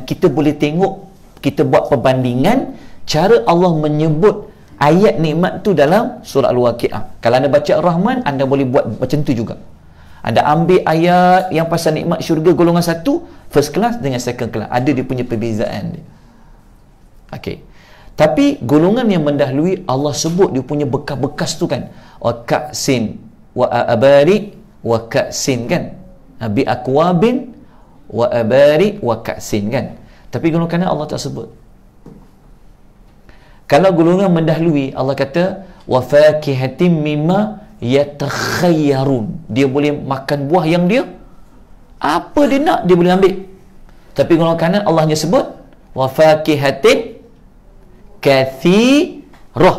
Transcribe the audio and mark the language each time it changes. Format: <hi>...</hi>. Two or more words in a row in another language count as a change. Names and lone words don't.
<ms>Kita boleh tengok, kita buat perbandingan cara Allah menyebut ayat nikmat tu dalam surah Al-Waqiah. Kalau anda baca Ar-Rahman, anda boleh buat macam tu juga. Anda ambil ayat yang pasal nikmat syurga golongan satu,</ms> <en>first class</en> <ms>dengan</ms> <en>second class,</en> <ms>ada dia punya perbezaan dia. Okey. Tapi golongan yang mendahului Allah sebut dia punya bekas-bekas tu kan.</ms> <ar>وكأس وأباري وكأس kan. بأكواب وأباري وكأس kan.</ar> <ms>Tapi golongan kanan Allah tak sebut. Kalau golongan mendahului Allah kata</ms> <ar>وفاكهة مما يتخيرون,</ar> <ms>dia boleh makan buah yang dia apa dia nak, dia boleh ambil. Tapi golongan kanan Allah hanya sebut</ms> <ar>وفاكهة كثيرة.</ar>